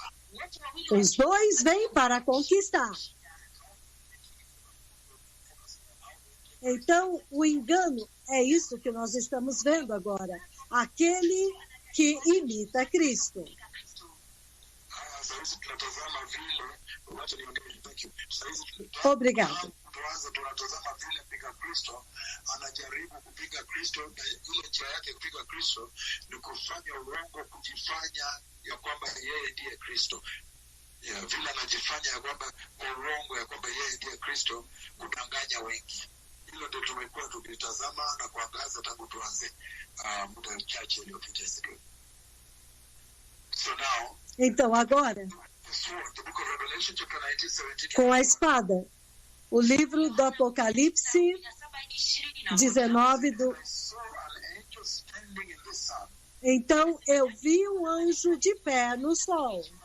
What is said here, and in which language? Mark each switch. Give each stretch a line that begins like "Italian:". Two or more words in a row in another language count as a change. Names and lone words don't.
Portuguese: Os dois vêm para conquistar. Então, o engano é isso que nós estamos vendo agora. Aquele que imita Cristo. Obrigado.
Swahili: Tunatazama vile mpiga Kristo anajaribu kupiga Kristo, na ile njia yake kupiga Kristo ni kufanya uongo, kujifanya ya kwamba yeye ndiye Kristo. Vile anajifanya ya kwamba kwa uongo ya kwamba yeye ndiye Kristo, kudanganya wengi. Hilo ndio tumekuwa tukitazama na kuangaza tangu tuanze muda mchache uliopita.
Portuguese: Então, agora, com a espada, o livro do Apocalipse 19 Então eu vi um anjo de pé no sol,